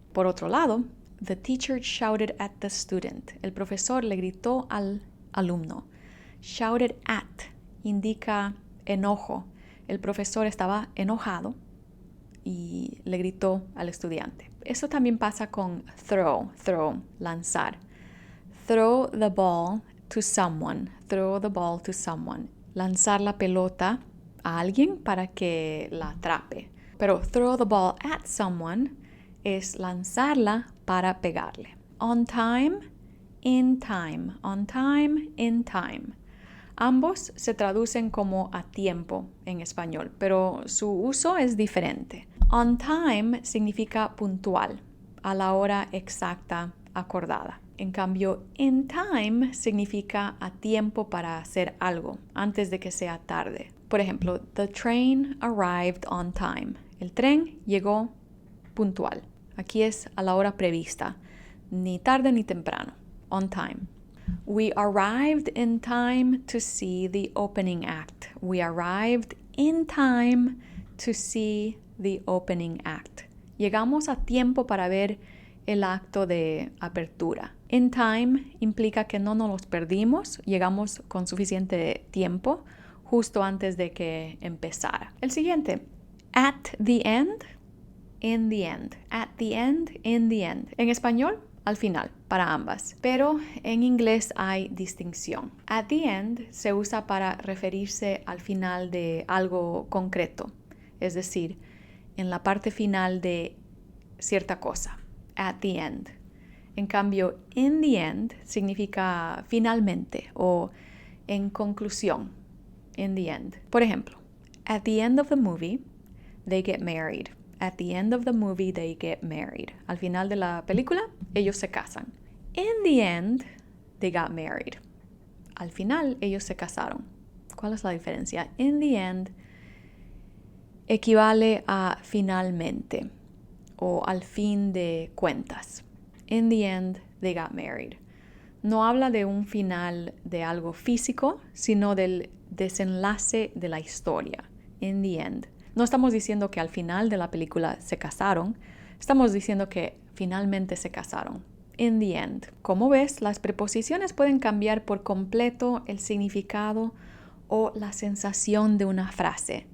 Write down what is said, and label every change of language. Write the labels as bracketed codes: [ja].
[es] Por otro lado, [en] the teacher shouted at the student. [es] El profesor le gritó al alumno. Shouted at indica enojo. El profesor estaba enojado y le gritó al estudiante. Eso también pasa con throw, lanzar. [en] Throw the ball to someone. Throw the ball to someone. [es] Lanzar la pelota a alguien para que la atrape. Pero [en] throw the ball at someone [es] es lanzarla para pegarle. [en] On time, in time. On time, in time. [es] Ambos se traducen como a tiempo en español, pero su uso es diferente. On time significa puntual, a la hora exacta acordada. En cambio, in time significa a tiempo para hacer algo, antes de que sea tarde. Por ejemplo, [en] the train arrived on time. [es] El tren llegó puntual. Aquí es a la hora prevista, ni tarde ni temprano. [en] On time. We arrived in time to see the opening act. We arrived in time to see the opening act. [es] Llegamos a tiempo para ver el acto de apertura. In time implica que no nos los perdimos, llegamos con suficiente tiempo justo antes de que empezara. El siguiente, at the end, in the end. [en] At the end, in the end. [es] En español, al final, para ambas. Pero en inglés hay distinción. At the end se usa para referirse al final de algo concreto, es decir, en la parte final de cierta cosa. At the end. En cambio, in the end significa finalmente o en conclusión. [en] In the end. [es] Por ejemplo, [en] at the end of the movie, they get married. At the end of the movie, they get married. [es] Al final de la película, ellos se casan. [en] In the end, they got married. [es] Al final, ellos se casaron. ¿Cuál es la diferencia? In the end equivale a finalmente o al fin de cuentas. [en] In the end, they got married. [es] No habla de un final de algo físico, sino del desenlace de la historia. In the end. No estamos diciendo que al final de la película se casaron, estamos diciendo que finalmente se casaron. in the end. Como ves, las preposiciones pueden cambiar por completo el significado o la sensación de una frase.